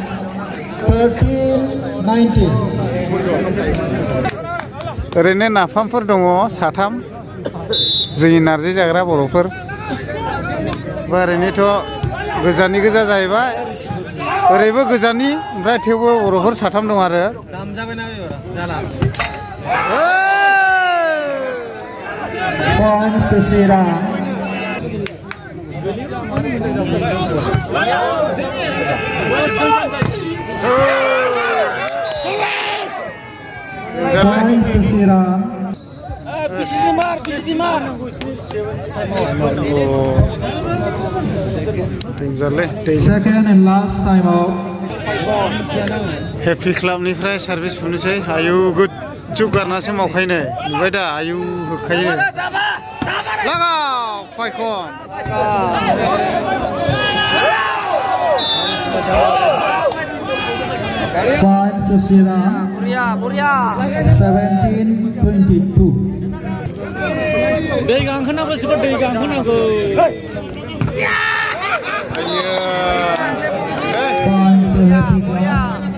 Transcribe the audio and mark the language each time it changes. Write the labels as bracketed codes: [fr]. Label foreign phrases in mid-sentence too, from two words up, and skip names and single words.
[brx] 13-19. ओरैनो नाफामफोर दङ साथाम जोंनि नारजि जाग्रा बर'फोर ओरैनोथ' गोजाननि गोजा जाहैबाय ओरैबो गोजाननि ओमफ्राय थेवबो बर'फोर साथाम दं आरो [en] Points to Sirang. Points to Sirang. Second and last time out. [brx] Happy Club निफ्राय सार्भिस फुनोसै आयु गुच्चु गारनासो मावखायनो नुबाय दा आयु होखायो लागाव फायखन [en] Points to Sirang. 17-22. [brx] दै गांखोनांगौ जोबोद दै गांखोनांगौ [en] Points to Happy Club.